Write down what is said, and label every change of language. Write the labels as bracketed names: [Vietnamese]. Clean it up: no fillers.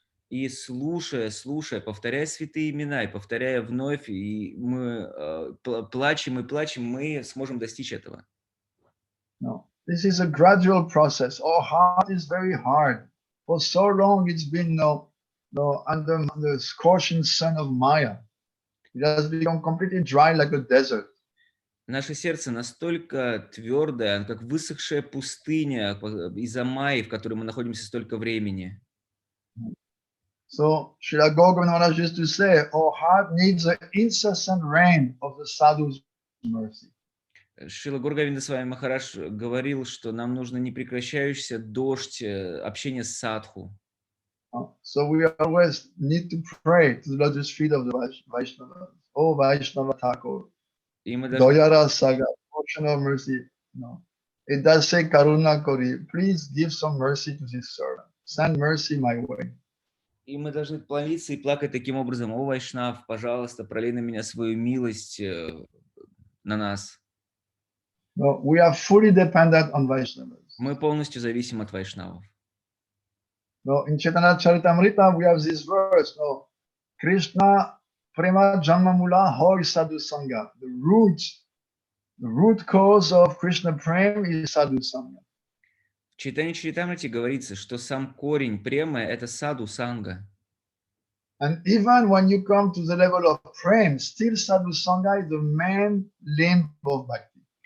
[Russian] И слушая, повторяя святые имена, и повторяя вновь, и мы плачем, мы сможем достичь этого. [English] No, this is a gradual process. Our heart is very hard. For so long it's been under the scorching sun of Maya. It has become completely dry like a desert. [Russian] Наше сердце настолько твердое, как высохшая пустыня из-за майи, в которой мы находимся столько времени. [English] So Srila Govinda Maharaj used to say, our heart needs the incessant rain of the sadhu's mercy. [Russian] Шрила Гургавинда Махарадж говорил, что нам нужно непрекращающийся дождь общения с садху. [English] So we always need to pray to the lotus feet of the Vaishnavas. Oh Vaishnava Thakur, Doyara Saga, ocean of mercy. No, it does say [Bangla] Karuna Kori. [English] Please give some mercy to this servant. Send mercy my way. [Russian] И мы должны молиться и плакать таким образом: о Вайшнав, пожалуйста, пролей на меня свою милость на нас. [English] No, we are fully dependent on Vaishnavas. [Russian] Мы полностью зависим от вайшнавов. [English] No, in Chaitanya Charitamrita we have this verse. No, [Bangla] Krishna Prema Janmamula Hoy Sadhu Sangha. [English] The root cause of Krishna Prem is Sadhu Sangha. [Russian] В Чайтанья Чаритамрите говорится, что сам корень премы – это саду санга. [English] And even when you come to the level of Prem, still Sadhu Sangha is the main limb of Bhakti.